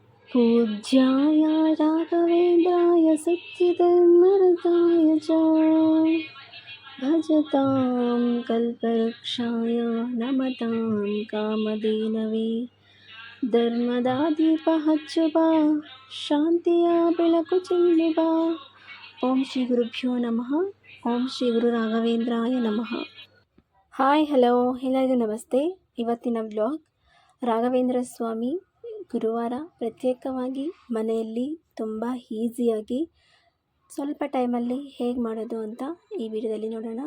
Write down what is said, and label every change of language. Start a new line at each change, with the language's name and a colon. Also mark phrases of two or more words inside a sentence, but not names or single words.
Sanskrit: पूज्याय राघवेन्द्राय सत्यधर्मरताय च भजतां कल्पवृक्षाय नमतां कामधेनवे
Kannada: ಧರ್ಮದಾದೀಪ ಹಚ್ಚುವ ಶಾಂತಿಯ ಬೆಳಕು ಚೆಲ್ಲುವ.
Sanskrit: ಓಂ ಶ್ರೀ ಗುರುಭ್ಯೋ ನಮಃ. ಓಂ ಶ್ರೀ ಗುರು ರಾಘವೇಂದ್ರಾಯ ನಮಃ.
English: hi hello
Kannada: ಎಲ್ಲರಿಗೂ ನಮಸ್ತೆ. ಇವತ್ತಿನ ಬ್ಲಾಗ್ ರಾಘವೇಂದ್ರ ಸ್ವಾಮಿ ಗುರುವಾರ ಪ್ರತ್ಯೇಕವಾಗಿ ಮನೆಯಲ್ಲಿ ತುಂಬ ಈಸಿಯಾಗಿ ಸ್ವಲ್ಪ ಟೈಮಲ್ಲಿ ಹೇಗೆ ಮಾಡೋದು ಅಂತ ಈ ವಿಡಿಯೋದಲ್ಲಿ ನೋಡೋಣ.